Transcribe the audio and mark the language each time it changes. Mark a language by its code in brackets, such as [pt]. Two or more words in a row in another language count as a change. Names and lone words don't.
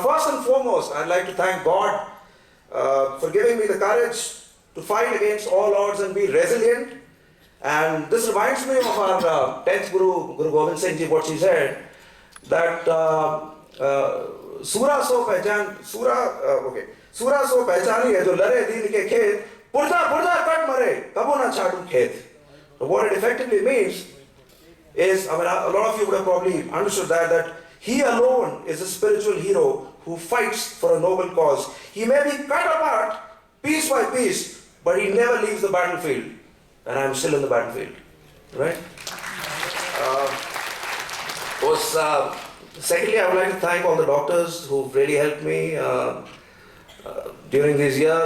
[en] First and foremost, I'd like to thank God for giving me the courage to fight against all odds and be resilient. And this reminds me of our 10th Guru, Guru Gobind Singh Ji, what she said, that [pa] ਸੂਰਾ ਸੋ ਪਹਿਚਾਨੀ ਹੈ ਜੋ ਲਰੈ ਦੀਨ ਕੇ ਖੇਤ, ਪੁਰਜਾ ਕਟਿ ਮਰੈ, ਕਬਹੂ ਨ ਛਾਡੈ ਖੇਤੁ. [en] So what it effectively means is, I mean, a lot of you would have probably understood that he alone is a spiritual hero who fights for a noble cause. He may be cut apart piece by piece, but he never leaves the battlefield. And I'm still in the battlefield, right? Secondly, I would like to thank all the doctors who've really helped me during these years.